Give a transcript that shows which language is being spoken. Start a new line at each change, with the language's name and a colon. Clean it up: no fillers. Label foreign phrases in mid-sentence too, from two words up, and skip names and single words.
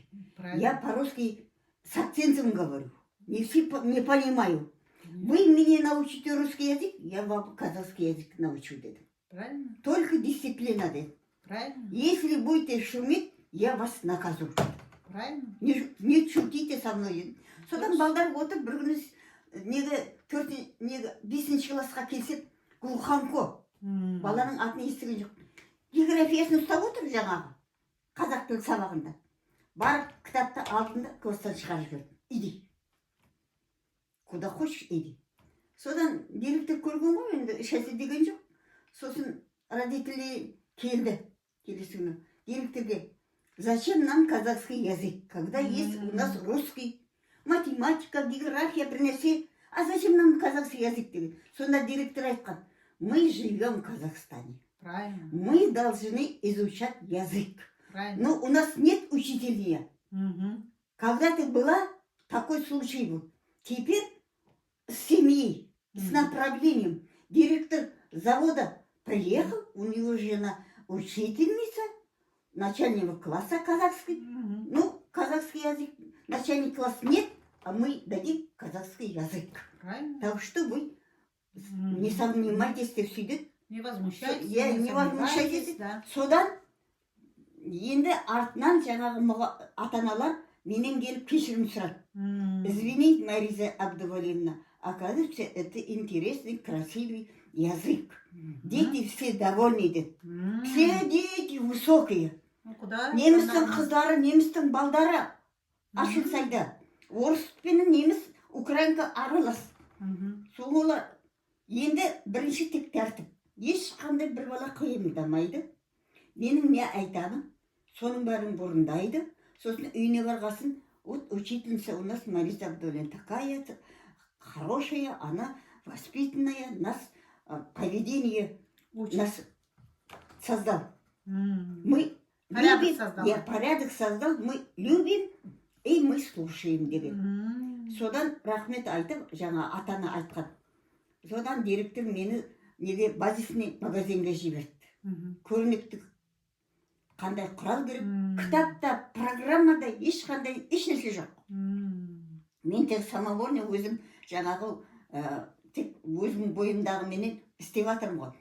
Russian: Я по-русски с акцентом говорю. Не все не понимаю. Вы меня научите русский язык, я вам казахский язык научу. Правильно. Только дисциплина. Правильно. Если будете шуметь, я вас накажу. Правильно. Не шутите со мной.
Kazakh: Содан балдар отырып бір күні неге 5-ші классқа келсек, глуханко Баланың атын естіген жоқ. Географиясын ұстап отыр жаңағы. Қазақ тілі сабағында. Барып кітапты алдым да класстан шығарып жібердім.
Russian: Иди. Куда хочешь, иди.
Kazakh: Содан директор көрген ғой, енді шәсе деген жоқ. Сосын родители келді. Келесі күні. Директорге:
Russian: зачем нам казахский язык, когда есть у нас русский, математика, география,
Kazakh: бір нәрсе,
Russian: а зачем нам казахский язык деген.
Kazakh: Сонда директор айтқан:
Russian: мы живем в Казахстане. Правильно. Мы должны изучать язык. Правильно. Но у нас нет учителя. Когда-то была, такой случай был. Теперь с семьей, с направлением. Директор завода приехал, у него жена учительница, начального класса казахский. Ну, казахский язык, начальник класса нет, а мы дадим казахский язык. Правильно. Так что вы не сомневайтесь,
Kazakh: сөйтіп.
Russian: Не возмущайтесь. Не возмущайтесь. Да.
Kazakh: Содан енді артынан жаңағы ата-аналар менен келіп кешірім сұрады.
Russian: Извините, Мариза Абдувалиевна, оказывается, это интересный, красивый язык. Дети все довольны деді. Все дети высокие. Куда?
Kazakh: Немістің қыздары, немістің балдары ашылсайда. Орыс пен неміс, украинка аралас. Соңғылар енді бірінші тек тәртіп. Ешқандай бір бала қиындамайды. Менің не айтамын, соның бәрін бұрындайды. Сосын үйіне барғасын,
Russian: вот учительница у нас Мариза Абдуллина такая хорошая, она воспитанная, нас поведение нас создал. Мы порядок создал. Порядок создал, мы любим и мы слушаем деген.
Kazakh: Содан рахмет айтып, жаңа атана айтқан. Содан директор мені неге базисный магазинге жіберді. Көрнекті қандай құрал керек, кітапта, программада ешқандай ешнәрсе жоқ. Мен тек самовольно өзім жаңағы тек өзім бойымдағы менен істеп жатырмын ғой.